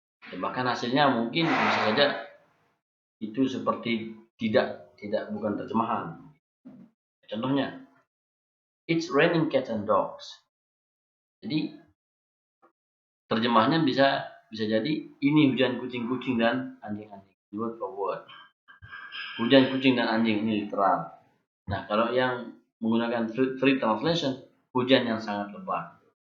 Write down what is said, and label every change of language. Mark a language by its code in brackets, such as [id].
[id] Ya, bahkan hasilnya mungkin bisa saja itu seperti bukan terjemahan. Contohnya, [en] it's raining cats and dogs. [id] Jadi terjemahannya bisa jadi ini hujan kucing-kucing dan anjing-anjing. [en] Word for word. [id] Hujan kucing dan anjing ini literal. Nah, kalau yang menggunakan free translation, hujan yang sangat lebat.